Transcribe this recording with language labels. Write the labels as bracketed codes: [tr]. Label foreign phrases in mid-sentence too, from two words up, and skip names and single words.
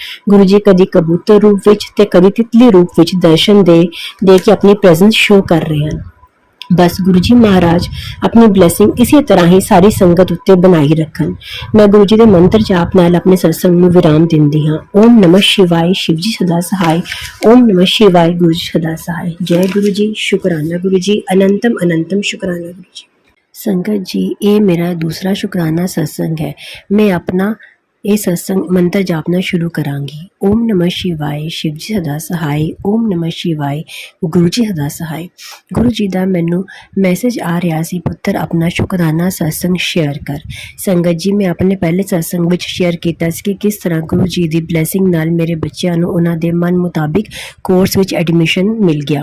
[pa] ਗੁਰੂ ਜੀ ਕਦੀ ਕਬੂਤਰ ਰੂਪ ਵਿੱਚ ਤੇ ਕਦੀ ਤਿਤਲੀ ਰੂਪ ਵਿੱਚ ਦਰਸ਼ਨ ਦੇ ਕੇ ਆਪਣੀ ਪ੍ਰੈਜ਼ੈਂਸ ਸ਼ੋ ਕਰ ਰਹੇ ਹਨ। ਬਸ ਗੁਰੂ ਜੀ ਮਹਾਰਾਜ ਆਪਣੀ ਬਲੇਸਿੰਗ ਇਸੇ ਤਰ੍ਹਾਂ ਹੀ ਸਾਰੀ ਸੰਗਤ ਉੱਤੇ ਬਣਾਈ ਰੱਖਣ। ਮੈਂ ਗੁਰੂ ਜੀ ਦੇ ਮੰਤਰ ਜਾਪ ਨਾਲ ਆਪਣੇ ਸਤਸੰਗ ਨੂੰ ਵਿਰਾਮ ਦਿੰਦੀ ਹਾਂ। [hi] ओम नमः शिवाय, शिव जी सदा सहाय। ओम नमः शिवाय, गुरु जी सदा सहाय। जय गुरु जी, शुकराना गुरु जी, अनंतम अनंतम शुकराना गुरु जी। संगत जी, ये मेरा दूसरा शुकराना सत्संग है। मैं अपना [pa] ਇਹ ਸਤਸੰਗ ਮੰਤਰ ਜਾਪਣਾ ਸ਼ੁਰੂ ਕਰਾਂਗੀ। [hi] ओम नमः शिवाय, शिव जी सदा सहाय। ओम नमः शिवाय, गुरु जी सदा सहाय। [pa] ਗੁਰੂ ਜੀ ਦਾ ਮੈਨੂੰ ਮੈਸੇਜ ਆ ਰਿਹਾ ਸੀ, ਪੁੱਤਰ ਆਪਣਾ ਸ਼ੁਕਰਾਨਾ ਸਤਸੰਗ ਸ਼ੇਅਰ ਕਰ। ਸੰਗਤ ਜੀ, ਮੈਂ ਆਪਣੇ ਪਹਿਲੇ ਸਤਸੰਗ ਵਿੱਚ ਸ਼ੇਅਰ ਕੀਤਾ ਸੀ ਕਿ ਕਿਸ ਤਰ੍ਹਾਂ ਗੁਰੂ ਜੀ ਦੀ ਬਲੇਸਿੰਗ ਨਾਲ ਮੇਰੇ ਬੱਚਿਆਂ ਨੂੰ ਉਹਨਾਂ ਦੇ ਮਨ ਮੁਤਾਬਿਕ ਕੋਰਸ ਵਿੱਚ ਐਡਮਿਸ਼ਨ ਮਿਲ ਗਿਆ।